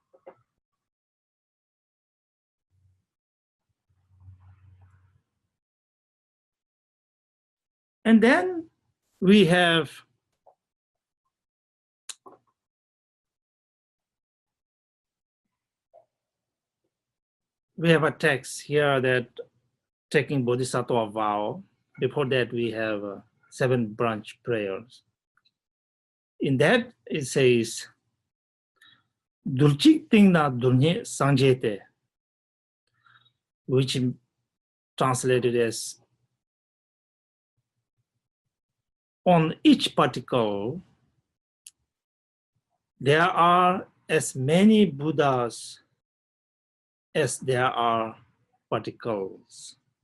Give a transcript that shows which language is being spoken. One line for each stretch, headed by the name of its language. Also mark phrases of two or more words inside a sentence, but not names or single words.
English: And then we have a text here that taking Bodhisattva vow. Before that, we have 7 branch prayers. In that, it says,
Tibetan: རྡུལ་གཅིག་སྟེང་ན་རྡུལ་སྙེད་སངས་རྒྱས,
English: which translated as, on each particle, there are as many Buddhas as there are particles.